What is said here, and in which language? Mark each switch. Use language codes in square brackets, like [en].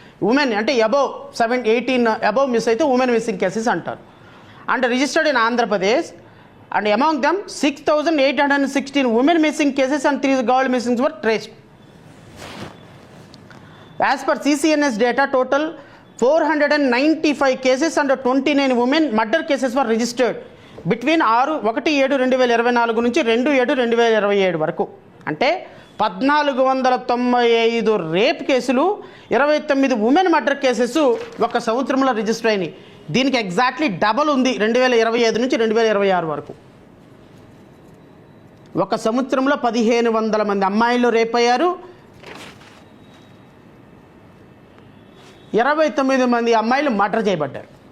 [te] Women అంటే above 18 above miss అయితే women missing cases అంటారు. [en] And registered in Andhra Pradesh and among dum 6,816 women missing cases and 3 girl మిస్సింగ్స్ were traced. As per CCNS data, total 495 cases and 29 women murder cases were registered between 1/7/2024 [te] నుంచి 2/7/2027 వరకు. అంటే 1495 rape కేసులు, 29 women murder cases ఒక సంవత్సరంలో register అయినాయి. దీనికి exactly double ఉంది 2025 నుంచి 2026 వరకు. ఒక సంవత్సరంలో 1500 మంది అమ్మాయిలు రేప్ అయ్యారు, 29 మంది అమ్మాయిలు మర్డర్ చేయబడ్డారు.